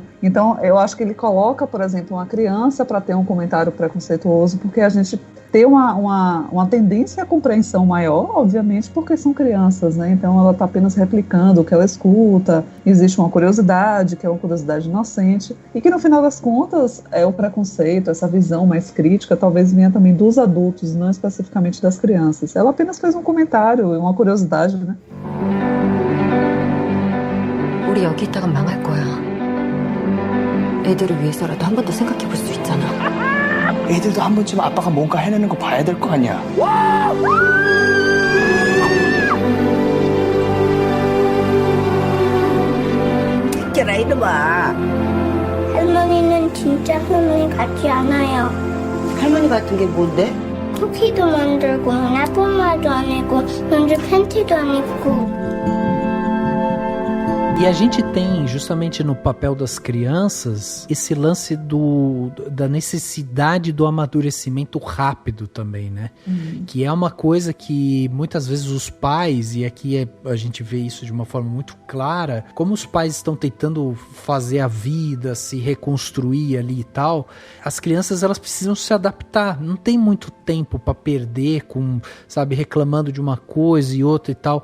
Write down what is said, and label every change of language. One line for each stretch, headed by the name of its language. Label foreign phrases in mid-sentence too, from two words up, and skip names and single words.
Portuguese: Então, eu acho que ele coloca, por exemplo, uma criança para ter um comentário preconceituoso, porque a gente tem uma tendência à compreensão maior, obviamente, porque são crianças, né? Então, ela está apenas replicando o que ela escuta, existe uma curiosidade, que é uma curiosidade inocente, e que, no final das contas, é o preconceito, essa visão mais crítica, talvez venha também dos adultos, não especificamente das crianças. Ela apenas fez um comentário, uma curiosidade,
Korean: 네. 우리 여기 있다가 망할 거야. 애들을 위해서라도 한 번 더 생각해 볼 수 있잖아. 애들도 한 번쯤 아빠가 뭔가 해내는 거 봐야 될 거 아니야. 듣겨라 이놈아. 할머니는 진짜 할머니 같지 않아요. 할머니 같은 게 뭔데? 쿠키도 만들고 나쁜 안 입고 먼저 팬티도 안 입고.
Portuguese: E a gente tem, justamente no papel das crianças, esse lance da necessidade do amadurecimento rápido também, né? Que é uma coisa que muitas vezes os pais, e aqui a gente vê isso de uma forma muito clara, como os pais estão tentando fazer a vida, se reconstruir ali e tal, as crianças elas precisam se adaptar, não tem muito tempo para perder com, sabe, reclamando de uma coisa e outra e tal.